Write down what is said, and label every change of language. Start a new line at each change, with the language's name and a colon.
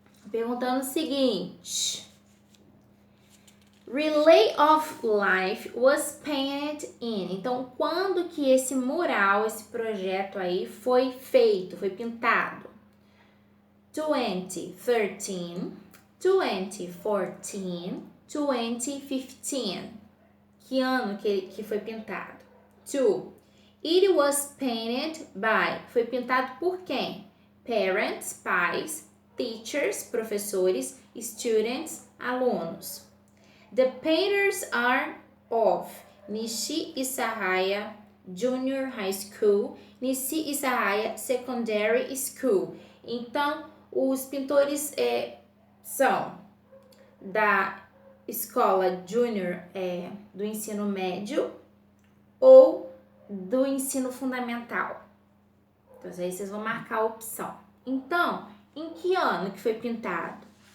Portuguese: Perguntando o seguinte:
English: Relay of Life was painted in.
Portuguese: Então, quando que esse mural, esse projeto aí foi feito, foi pintado?
English: 2013, 2014, 2015.
Portuguese: Que ano que foi pintado? 2.
English: It was painted by.
Portuguese: Foi pintado por quem? Parents, pais, teachers, professores, students, alunos.
English: The painters are of Nishi Isahaya Junior High School, Nishi Isahaya Secondary School.
Portuguese: Então, os pintores são da escola júnior do ensino médio ou do ensino fundamental. Então, aí vocês vão marcar a opção. Então, em que ano que foi pintado?